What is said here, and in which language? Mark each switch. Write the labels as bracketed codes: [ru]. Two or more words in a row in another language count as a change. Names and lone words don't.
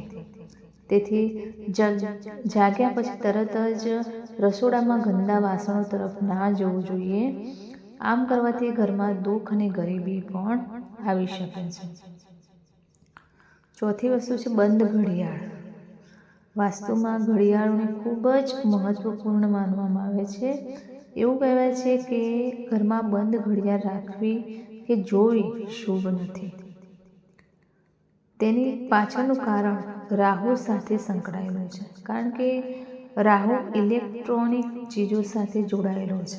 [gu] તેથી જાગ્યા પછી તરત જ રસોડામાં ગંદા વાસણો તરફ ના જોવું જોઈએ। આમ કરવાથી ઘરમાં દુખ અને ગરીબી પણ આવી શકે છે। ચોથી વસ્તુ છે બંધ ઘડિયાળ। વાસ્તુમાં ઘડિયાળોને ખૂબ જ મહત્વપૂર્ણ માનવામાં આવે છે। એવું કહેવાય છે કે ઘરમાં બંધ ઘડિયાળ રાખવી કે જોવી શુભ નથી। તેની પાછળનું કારણ રાહુ સાથે સંકળાયેલું છે, કારણ કે રાહુ ઇલેક્ટ્રોનિક ચીજો સાથે જોડાયેલો છે।